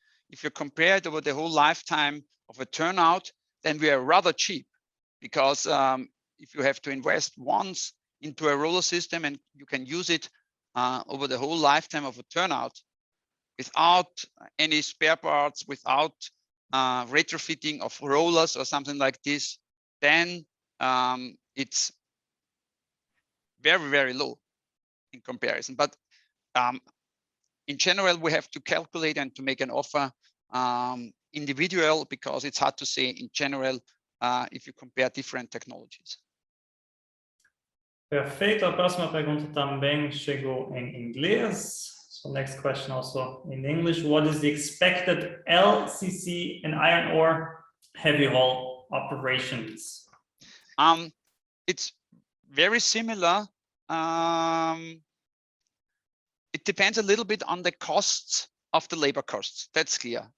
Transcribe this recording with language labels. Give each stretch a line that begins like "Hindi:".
English: If you compare it over the whole lifetime of a turnout, then we are rather cheap, because if you have to invest once into a roller system and you can use it over the whole lifetime of a turnout without any spare parts, without retrofitting of rollers or something like this, then it's very, very low in comparison. But in general, we have to calculate and to make an offer individual, because it's hard to say in general if you compare different technologies.
Portuguese: Perfeito. A próxima pergunta também chegou em inglês.
English: So next question also in English. What is the expected LCC and iron ore heavy haul operations? It's very similar. It depends a little bit on the costs of the labor costs. That's clear.